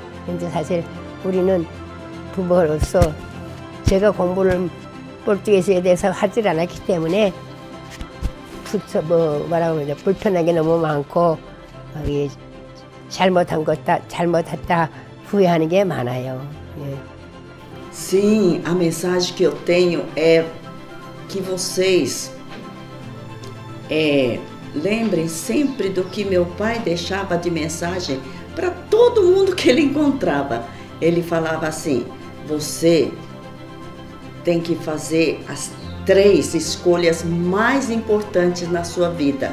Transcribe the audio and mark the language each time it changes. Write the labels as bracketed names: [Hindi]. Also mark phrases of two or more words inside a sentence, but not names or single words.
[Korean] 근데 사실 우리는 부모로서 제가 공부를 포르투게스에 대해서 하질 않았기 때문에 불편하게 너무 많고 잘못했다 후회하는 게 많아요. 예. [Portuguese] Sim, a mensagem que eu tenho é que vocês lembrem sempre do que meu pai deixava de mensagem para todo mundo que ele encontrava. Ele falava assim: você tem que fazer as 3 escolhas mais importantes na sua vida.